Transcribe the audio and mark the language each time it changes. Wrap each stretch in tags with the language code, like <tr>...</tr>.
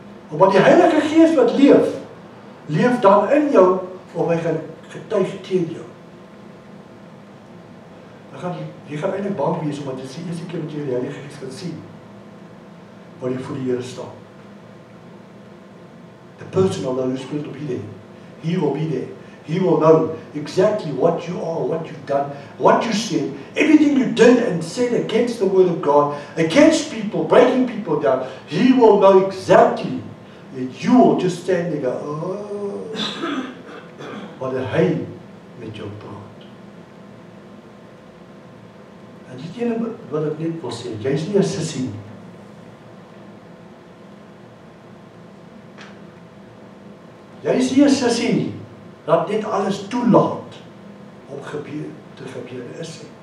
<af>Omdat die Heilige Gees wat leef dan in jou, of hy gaan getuig teen jou. Jy gaan eintlik bang wees, omdat dit is die eerste keer wat jy die Heilige Gees gaan sien, waar jy voor die Here staan.</af> <en>The person of the Holy Spirit will be there. He will be there. He will know exactly what you are, what you've done, what you said, everything you did and said against the word of God, against people, breaking people down. He will know exactly that you will just stand there and go,</en> <af>wat hy met jou praat. En die ene wat ek net wil sê, jy is nie 'n sissie nie. Jy is nie 'n sissie nie, dat net alles toelaat om te gebeur is.</af>